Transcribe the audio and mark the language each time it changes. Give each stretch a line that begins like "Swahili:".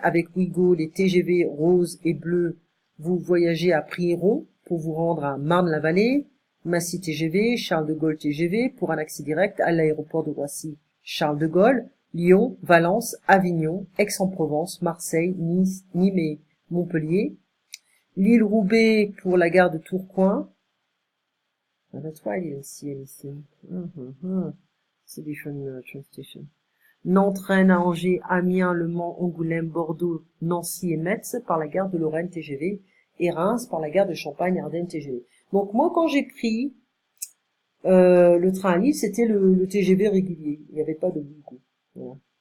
French: Avec Ouigo, les TGV roses et bleus, vous voyagez à prix rond pour vous rendre à Marne-la-Vallée, Massy TGV, Charles de Gaulle TGV pour un accès direct à l'aéroport de Roissy, Charles de Gaulle, Lyon, Valence, Avignon, Aix-en-Provence, Marseille, Nice, Nîmes et Montpellier, Lille-Roubaix pour la gare de Tourcoing.
English: That's why I didn't see anything. It's a different train station.
French: Nantes, Rennes, Angers, Amiens, Le Mans, Angoulême, Bordeaux, Nancy et Metz par la gare de Lorraine TGV et Reims par la gare de Champagne-Ardenne TGV. Donc moi, quand j'ai pris le train à Lille, c'était le TGV régulier. Il n'y avait pas de Ouigo. Voilà.